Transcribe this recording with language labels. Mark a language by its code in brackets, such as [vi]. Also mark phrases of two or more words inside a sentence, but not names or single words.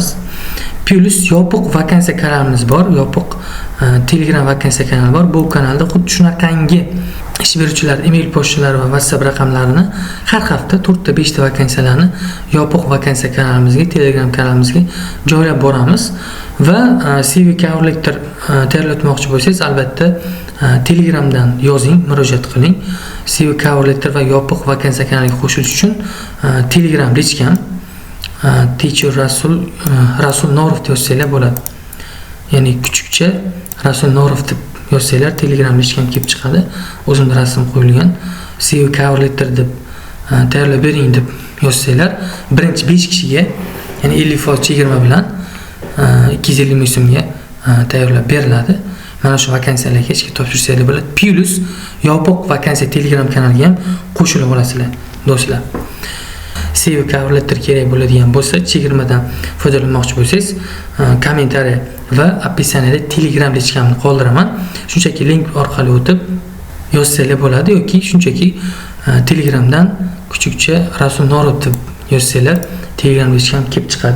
[uz] Plus yopiq vakansiya kanalimiz bor, yopiq Telegram vakansiya kanali bor. Bu kanalda xuddi shunaqangi ish beruvchilar email pochtalari va WhatsApp raqamlarini har hafta 4 ta 5 ta vakansiyalarni yopiq vakansiya kanalimizga, Telegram kanalimizga joylab boramiz va [en] CV cover letter [uz] tayyorlatmoqchi bo'lsangiz, albatta Telegramdan yozing, murojaat qiling. [en] CV cover letter [uz] va yopiq vakansiya kanaliga qo'shilish uchun Telegram lichkam Teacher Rasul Norov deb yozsanglar bo'ladi. Ya'ni kuchukcha Rasul Norov deb yozsanglar Telegram lichkam kelib chiqadi. O'zimda rasm qo'yilgan. [en] CV cover letter [uz] deb tayyorlab bering deb yozsanglar, birinchi 5 kishiga, ya'ni 50% chegirma bilan 250 ming so'mga tayyorlab beriladi. Mana shu vakansiyalarga hech kim topshirsanglar bo'ladi. Plus yopiq vakansiya Telegram kanaliga ham qo'shilib olasizlar, do'stlar. [en] CV cover letter [uz] kerak bo'ladigan bo'lsa, chegirmadan foydalanmoqchi bo'lsangiz, kommentariy va описаниеda Telegram lichkamni qoldiraman. Shunchaki link orqali o'tib yozsanglar bo'ladi yoki shunchaki Telegramdan kuchukcha Rasul Norov deb yozsanglar Telegram lichkam kelib chiqadi.